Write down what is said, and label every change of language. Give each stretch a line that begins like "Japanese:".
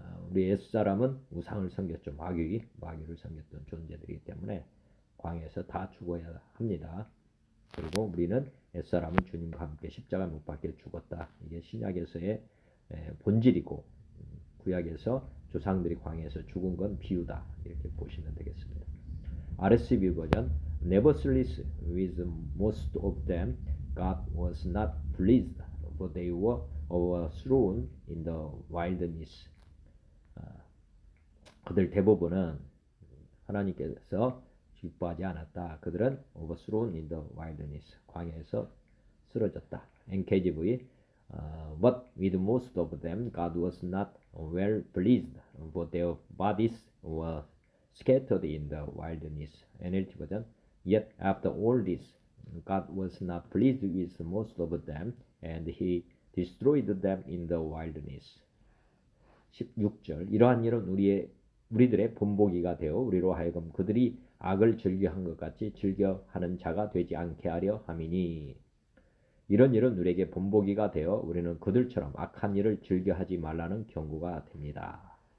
Korean: 우리 옛사람은 우상을 섬겼죠. 마귀를 섬겼던 존재들이기 때문에 광야에서 다 죽어야 합니다. 그리고 우리는 옛사람은 주님과 함께 십자가 못 박혀 죽었다. 이게 신약에서의 본질이고 구약에서 조상들이 광야에서 죽은 건 비유다. 이렇게 보시면 되겠습니다.
English: RSV 버전 Nevertheless, with most of them, God was not pleased, for they were overthrown in the wilderness.
Korean: 그들 대부분은 하나님께서 기뻐하지 않았다. 그들은
English: overthrown in the wilderness.
Korean: 광야에서 쓰러졌다.
English: NKJV But with most of them, God was not well pleased, for their bodies were scattered in the wilderness. NLT 버전 Yet after all this, God was not pleased with most of them, and He destroyed them in the wilderness.
Korean: 16절 이러한 일은 우리들의 본보기가 되어 우리로 하여금 그들이 악을 즐겨한 것 같이 즐겨하는 자가 되지 않게 하려 함이니. 이런 일은 우리에게 본보기가 되어 우리는 그들처럼 악한 일을 즐겨하지 말라는 경고가 됩니다.